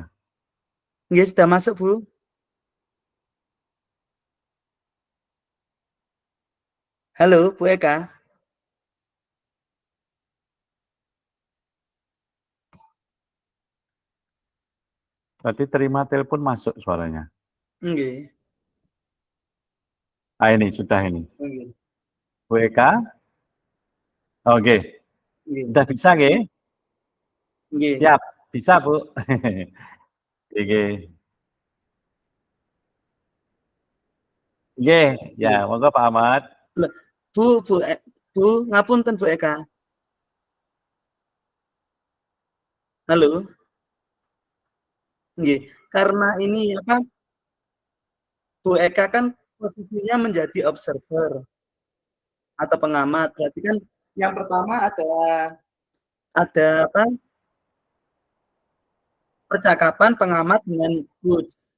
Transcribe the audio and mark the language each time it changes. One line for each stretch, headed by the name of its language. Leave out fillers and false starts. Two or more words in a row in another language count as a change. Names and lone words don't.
Indonesian: Nggih, sudah masuk Bu. Halo Bu Eka. Tadi terima telepon masuk suaranya. Nggih. Ah, ini sudah ini. Nggih. Bu Eka? Oke, Nggih. sudah bisa nggih? Nggih. Siap, bisa Bu. Oke. Nggih, ya monggo Pak Ahmad. Loh, Bu, ngapunten Bu Eka. Halo. Nggih, karena ini apa, Bu Eka kan posisinya menjadi observer atau pengamat. Berarti kan yang pertama ada apa, percakapan pengamat dengan coach.